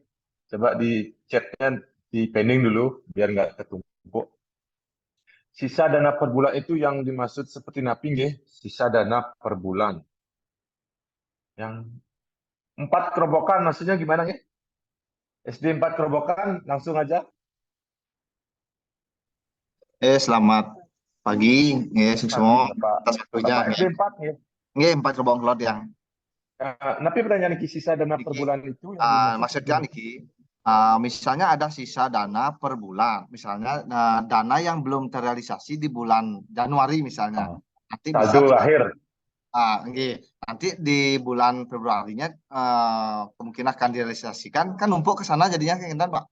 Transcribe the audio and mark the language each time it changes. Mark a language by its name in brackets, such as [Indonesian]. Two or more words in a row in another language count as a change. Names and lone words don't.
[Indonesian] Coba di chatnya di pending dulu biar nggak ketumpuk. Sisa dana per bulan itu yang dimaksud seperti napi nggih, sisa dana per bulan. Yang 4 kerobokan maksudnya gimana nggih? SD 4 kerobokan langsung aja. Selamat pagi, semua atas waktunya. SD 4 nggih. Nggih, 4 kerobokan kelot yang. Tapi pertanyaan niki sisa dana per bulan itu maksudnya niki, misalnya ada sisa dana per bulan, misalnya dana yang belum terrealisasi di bulan Januari misalnya. Nanti saldo akhir. Nanti di bulan Februarinya kemungkinan akan direalisasikan, kan numpuk ke sana jadinya kan Pak?